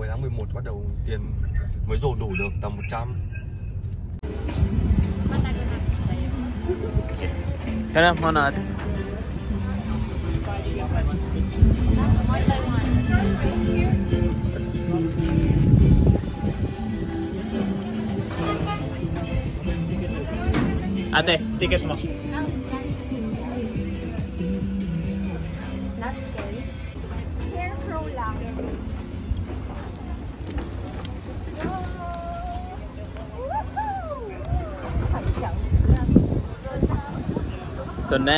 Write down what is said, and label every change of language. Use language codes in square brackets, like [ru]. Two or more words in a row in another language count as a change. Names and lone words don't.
[vi] 11 bắt đầu tiền mới dồn đủ được tầm 100. [tl] Kaya mo natin. Ate, ticket mo. [en] Not scary. [tl] Scarecrow lang. Ito na.